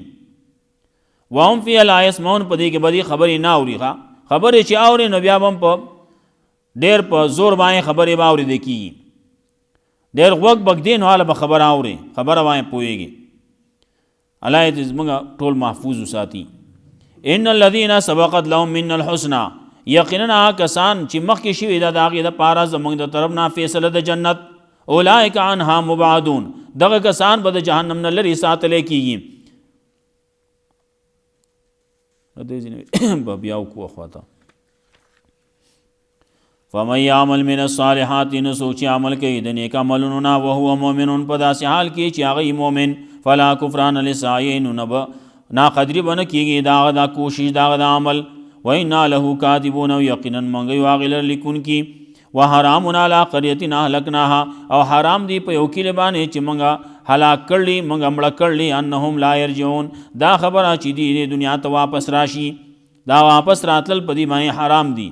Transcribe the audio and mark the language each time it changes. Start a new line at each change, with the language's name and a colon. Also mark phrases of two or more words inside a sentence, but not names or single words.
Arabic: وهم فی لا یسمعون
Pashto: په دې کې بدی خبرې نه اوري. خبرې چې اوري نو بیا هم په ډېر په زور باندې خبرې به اورېدې کېږي. ډېر غوږ بګ دی نو هله به خبره اوري، خبره باندې پوهېږي. الله دې زموږ ټول محفوظ وساتي.
Arabic: ان الذين سبقت لهم من الحسنى،
Pashto: یقینا کسان چې مخکې شوي ده د هغې دپاره زموږ د طرف نه فیصله د جنت،
Arabic: اولئک عنها مبعدون،
Pashto: دغه کسان به د جهنم نه لرې ساتلی کېږي. بیا وکړو خواته
Arabic: فمن یعمل من الصالحات،
Pashto: نو څوک چې عمل کوي د نیک عملونو نه
Arabic: وهو مؤمن،
Pashto: په داسې حال کې چې هغه مؤمن،
Arabic: فلا کفران لسعیه،
Pashto: نو ناقدري به نه کېږي د هغه دا کوشش د هغه د عمل.
Arabic: وإنا له کاتبون،
Pashto: او یقینا موږ یو هغې لره لیکونکي.
Arabic: وحرام علی قریة اهلکناها،
Pashto: او حرام دی په یو کلي باندې چې موږ هلاک کړلی، موږ مړه کړلی،
Arabic: انهم لا یرجعون،
Pashto: دا خبره چې دی دنیا ته واپس راشي، دا واپس راتلل په دې باندې حرام دی.